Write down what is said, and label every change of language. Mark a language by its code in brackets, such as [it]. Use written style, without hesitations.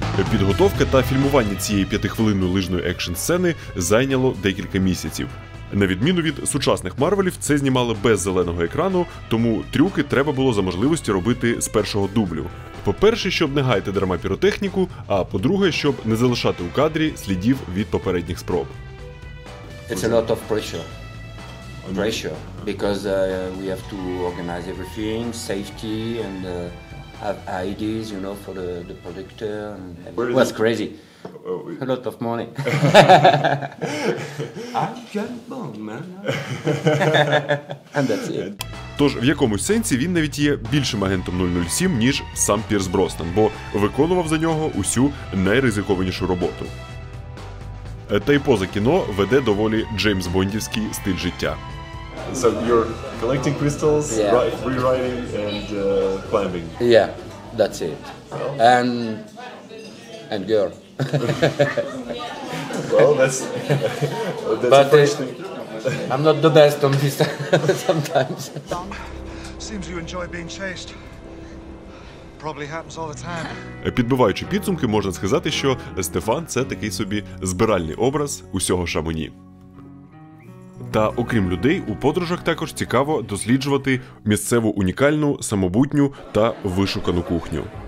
[uk] Підготовка та фільмування цієї 5-хвилинної лижної екшн-сцени зайняло декілька місяців. На відміну від сучасних Марвелів, це знімали без зеленого екрану, тому трюки треба було за можливості робити з першого дублю. По-перше, щоб не гаяти дарма піротехніку, а по-друге, щоб не залишати у кадрі слідів від попередніх спроб. [en] It's a lot of pressure, because we have to organize everything, safety and have ideas, you know, for the projector. It was crazy. A lot of money. I'm James Bond, man. And that's it. [uk] Тож в якомусь сенсі він навіть є більшим агентом 007, ніж сам Пірс Броснан, бо виконував за нього усю найризикованішу роботу. Та й поза кіно веде доволі Джеймс Бондівський стиль життя. [en] So you're collecting crystals, Yeah. rewriting and climbing. Yeah, that's it. And girl. Well, that's But a first thing. I'm not the best on this sometimes. Seems you enjoy being chased. Probably happens all the time. [uk] Підбиваючи підсумки, можна сказати, що Стефан – це такий собі збиральний образ усього Шамоні. Та окрім людей, у подорожах також цікаво досліджувати місцеву унікальну, самобутню та вишукану кухню.